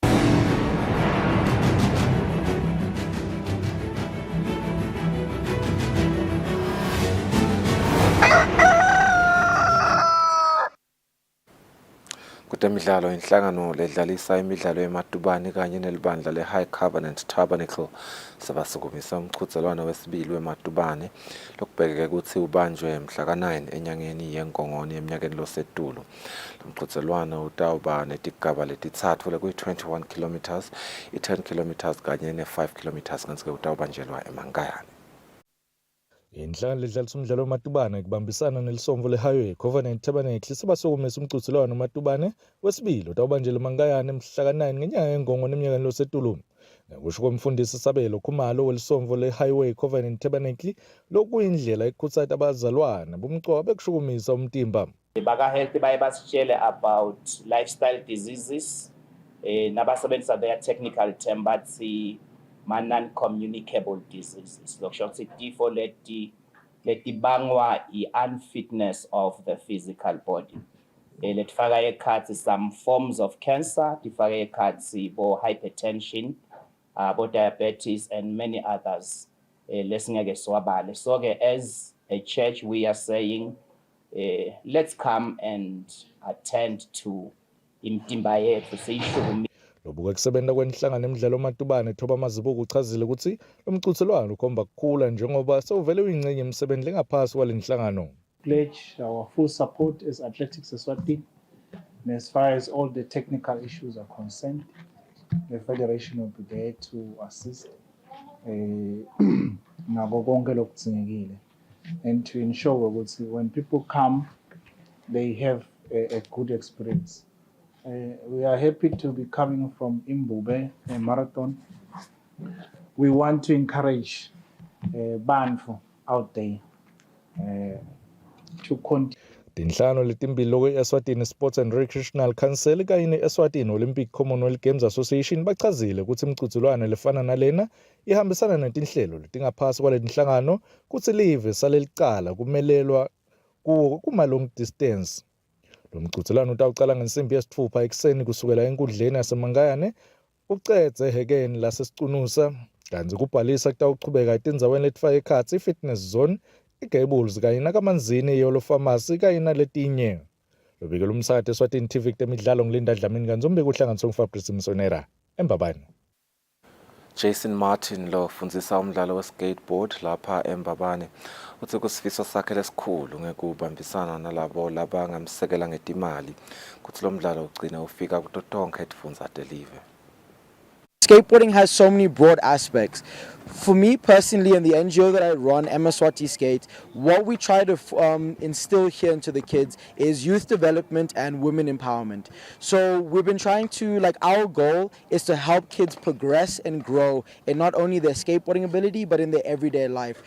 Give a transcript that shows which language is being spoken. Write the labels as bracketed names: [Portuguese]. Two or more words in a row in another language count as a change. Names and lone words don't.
[Swati] Kutemidlalo inhlangano ledlalisa imidlalo yematubane kanye nelibandla le-High Covenant Tabernacle sebasukumisa umchuthelwano wesibili wematubane lokubhekeke ukuthi ubanjwe mhla ka-9 enyangeni yeNgongoni eminyakeni losetulu. Lo mchuthelwano utawuba netigaba letitsatfu lekuyi-21 kilometers, i-10 kilometers kanye ne-5 kilometers kanti-ke utawubanjelwa eMangayane. Inhlangano ledlalisa umdlalo wematubane kubambisana nelisomvo le-Highway Covenant Tabernacle sebasukumisa umchuthelwano wematubane wesibili utawubanjelwa eMangayane mhla ka-9 ngenyanga yeNgongoni eminyakeni losetulu. Ngokusho komfundisi Sabelo Khumalo welisomvo le-Highway Covenant Tabernacle lokuyindlela ekhutsata abazalwane bomcoka bekushukumisa umtimba. Baka-health baye basitshele [English] about lifestyle diseases nabasebenzisa their technical term bathi non-communicable diseases. [Swati] Lokusho ukuthi tifo letibangwa i- [English] unfitness of the physical body. [Swati] Letifaka ekhathi [English] some forms of cancer, [Swati] tifaka ekhathi bo-hypertension, [English] bo-diabetes and many others. [Swati] Lesingeke siwabale. [English] So as a church we are saying let's come and attend to [Swati] imtimba yethu siyishukumi. Lobuka kusebenza kwenhlangano emidlalo wematubane Thoba Mazibuko uchazile ukuthi lo mchuthelwano ukhomba kukhula njengoba sewuvele uyingcenye emsebenzini lengaphasi kwale nhlangano. [English] Pledge our full support as Athletics Eswatini, and as far as all the technical issues are concerned, the federation will be there to assist [Swati] ngako konke lokudzingekile [English] and to ensure ukuthi when people come they have a good experience. We are happy to be coming from Imbube, a marathon. We want to encourage Banfu out there to continue. [Swati] Tinhlangano letimbili lokwe-Eswatini Sports and Recreational Council kanye ne-Eswatini Olympic Commonwealth Games Association bachazile ukuthi imchuthelwano lefana nalena ihambisana netinhlelo letingaphasi kwale tinhlangano kutsi live salelicala kumelelwa kuwo kuma- [English] long distance. [Swati] Lo mchuthelwano utawucala ngensimbi yesithupha ekuseni kusukela enkundleni yaseMangayane ucedze ehekeni lasesicunusa kanti kubhalisa kutawuchubeka etindzaweni letifaka ekhatsi i- [English] fitness zone [Swati] iGables kanye nakamanzini yolo pharmacy kanye naletinye. Lobike lumsakade Eswatini TV kutemidlalo ngilinda Dlamini kanzombe kuhlanganiswa nguFabrice Msonera eMbabane. Jason Martin lo fundzisa umdlalo we-skateboard lapha eMbabane uthi kusifiso sakhe lesikhulu ngekubambisana nalabo labangamsekela ngetimali kuthi lo mdlalo ugcina ufika kuto tonke tifundza telive. [English] Skateboarding has so many broad aspects. For me personally and the NGO that I run, Eswatini Skate, what we try to instill here into the kids is youth development and women empowerment. So we've been trying to, our goal is to help kids progress and grow in not only their skateboarding ability, but in their everyday life.